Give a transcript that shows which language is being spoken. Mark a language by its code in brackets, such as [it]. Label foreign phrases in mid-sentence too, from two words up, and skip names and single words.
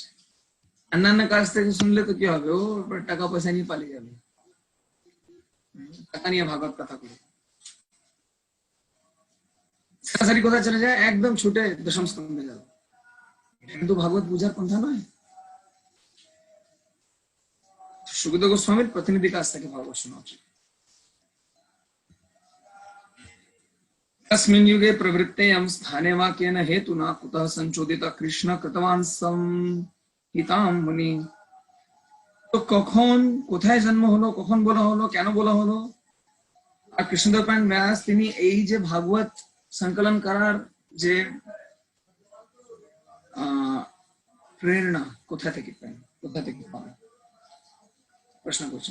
[bn] অন্যান্য কাছ থেকে শুনলে তো কি হবে, ও টাকা পয়সা নিয়ে পালিয়ে যাবে, টাকা নিয়ে ভাগবত কথা করে সরাসরি কোথায় চলে যায়, একদম ছুটে দশম স্কন্ধে যাবে। কিন্তু ভাগবত বুঝার পন্থা নয়। সুখদেব গোস্বামীর প্রতিনিধি কাছ থেকে ভাগবত শোনা উচিত। [sa] तस्मिन् युगे प्रवृत्तेयं स्थाने वा केन हेतुना कुतः संचोदिता कृष्ण कृतवान् संहितां मुनि। [bn] তো কখন, কোথায় জন্ম হলো, কখন বলা হলো, কেন বলা হলো? আর কৃষ্ণদেব পায়ন ব্যাস তিনি এই যে ভাগবত সংকলন করার যে প্রেরণা কোথা থেকে পান, প্রশ্ন করছেন।